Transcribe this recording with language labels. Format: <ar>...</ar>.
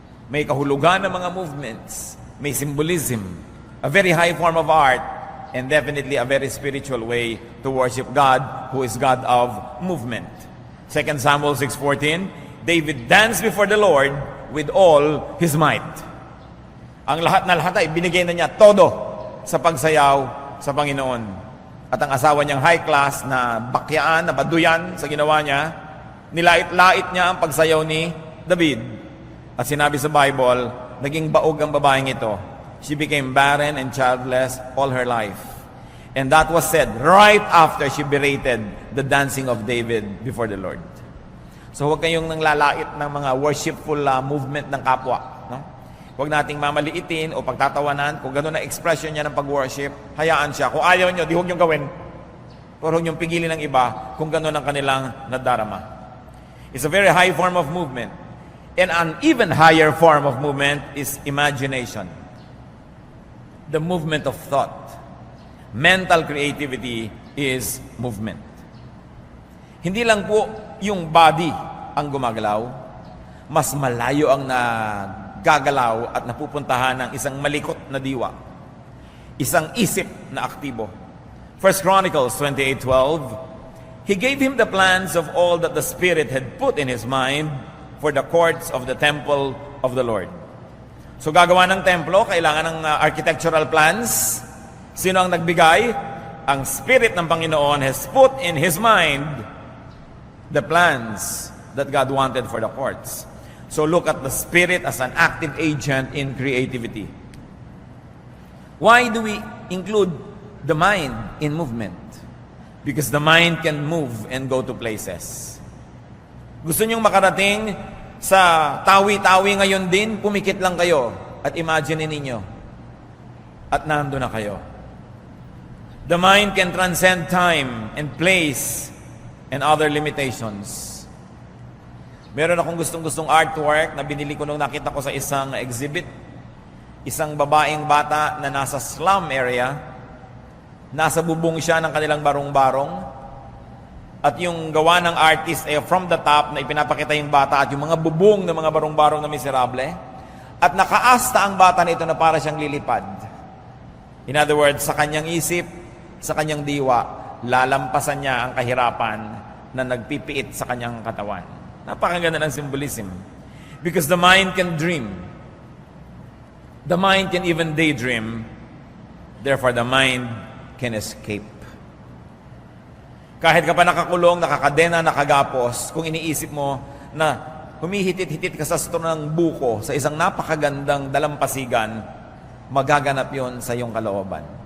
<tl>May kahulugan ng mga movements. May symbolism.</tl> <en>A very high form of art and definitely a very spiritual way to worship God, who is God of movement. 2 Samuel 6:14, David danced before the Lord with all his might.</en> <tl>Ang lahat na lahat ay binigay na niya todo sa pagsayaw sa Panginoon. At ang asawa niyang high class na bakyaan, na baduyan sa ginawa niya, nilait-lait niya ang pagsayaw ni David. At sinabi sa Bible, naging baog ang babaeng ito.</tl> <en>She became barren and childless all her life. And that was said right after she berated the dancing of David before the Lord.</en> <tl>So huwag kayong nanglalait ng mga worshipful movement ng kapwa. No? Huwag nating mamaliitin o pagtatawanan. Kung gano'n na expression niya ng pag-worship, hayaan siya. Kung ayaw niyo, di huwag niyong gawin. Pero huwag niyong pigilin ng iba kung gano'n ang kanilang nadarama.</tl> <en>It's a very high form of movement. And an even higher form of movement is imagination. The movement of thought. Mental creativity is movement.</en> <tl>Hindi lang po yung body ang gumagalaw, mas malayo ang nagagalaw at napupuntahan ng isang malikot na diwa. Isang isip na aktibo.</tl> <en>1 Chronicles 28:12, He gave him the plans of all that the Spirit had put in his mind for the courts of the temple of the Lord.</en> <tl>So gagawa ng templo, kailangan ng architectural plans. Sino ang nagbigay? Ang Spirit ng Panginoon</tl> <en>has put in his mind the plans that God wanted for the courts. So look at the Spirit as an active agent in creativity. Why do we include the mind in movement? Because the mind can move and go to places.</en> <tl>Gusto niyong makarating sa tawi-tawi ngayon din, pumikit lang kayo at imagine ninyo. At nando na kayo.</tl> <en>The mind can transcend time and place and other limitations.</en> <tl>Meron akong gustong-gustong artwork na binili ko nung nakita ko sa isang exhibit. Isang babaeng bata na nasa slum area. Nasa bubong siya ng kanilang barong-barong. At yung gawa ng artist ay from the top na ipinapakita yung bata at yung mga bubong ng mga barong-barong na miserable. At nakaasta ang bata na ito na para siyang lilipad.</tl> <en>In other words,</en> <tl>sa kanyang isip, sa kanyang diwa, lalampasan niya ang kahirapan na nagpipiit sa kanyang katawan. Napakaganda ng symbolism.</tl> <en>Because the mind can dream. The mind can even daydream.</en> <tl>Therefore, the mind can escape. Kahit ka pa nakakulong, nakakadena, nakagapos, kung iniisip mo na humihitit-hitit ka sa store ng buko sa isang napakagandang dalampasigan, magaganap yon sa iyong kalooban.</tl>